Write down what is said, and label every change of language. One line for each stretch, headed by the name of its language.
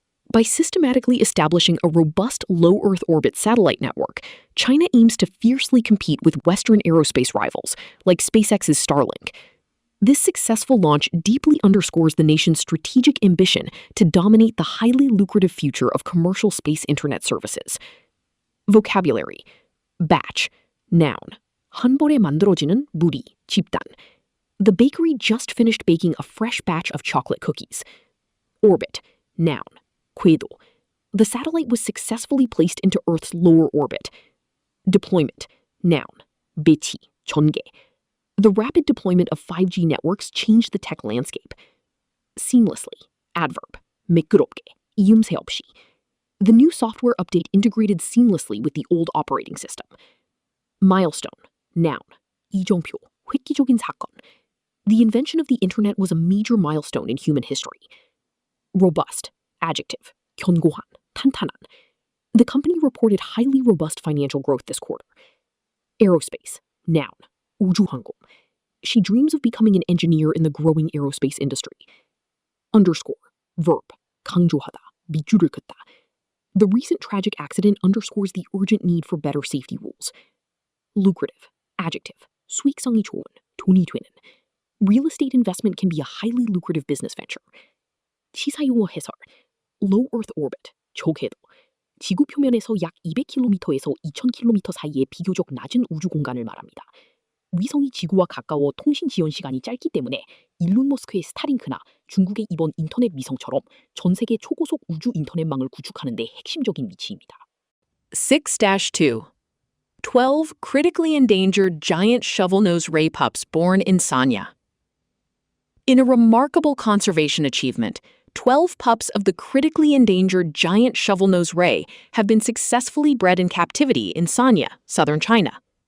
English: By systematically establishing a robust low-Earth orbit satellite network, China aims to fiercely compete with Western aerospace rivals, like SpaceX's Starlink. This successful launch deeply underscores the nation's strategic ambition to dominate the highly lucrative future of commercial space internet services. Vocabulary. Batch. Noun.
Korean: 한 번에 만들어지는 무리, 집단.
English: The bakery just finished baking a fresh batch of chocolate cookies. Orbit. Noun.
Korean: 궤도.
English: The satellite was successfully placed into Earth's lower orbit. Deployment. Noun.
Korean: 배치, 전개.
English: The rapid deployment of 5G networks changed the tech landscape. Seamlessly. Adverb.
Korean: 매끄럽게, 이음새 없이.
English: The new software update integrated seamlessly with the old operating system. Milestone. Noun.
Korean: 이정표, 획기적인 사건.
English: The invention of the internet was a major milestone in human history. Robust. Adjective.
Korean: 견고한, 탄탄한.
English: The company reported highly robust financial growth this quarter. Aerospace. Noun.
Korean: 우주항공.
English: She dreams of becoming an engineer in the growing aerospace industry. Underscore. Verb.
Korean: 강조하다, 밑줄을 긋다.
English: The recent tragic accident underscores the urgent need for better safety rules. Lucrative. Adjective.
Korean: 수익성이 좋은, 돈이 되는.
English: Real estate investment can be a highly lucrative business venture.
Korean: 시사용어 해설.
English: Low Earth orbit,
Korean: 저궤도. 지구 표면에서 약 200km에서 2000km 사이의 비교적 낮은 우주 공간을 말합니다. 위성이 지구와 가까워 통신 지연 시간이 짧기 때문에 일론 머스크의 스타링크나 중국의 이번 인터넷 위성처럼 전 세계 초고속 우주 인터넷망을 구축하는 데 핵심적인 위치입니다. 6-2.
English: 12 critically endangered giant shovel-nosed ray pups born in Sanya. In a remarkable conservation achievement, 12 pups of the critically endangered giant shovel-nosed ray have been successfully bred in captivity in Sanya, southern China.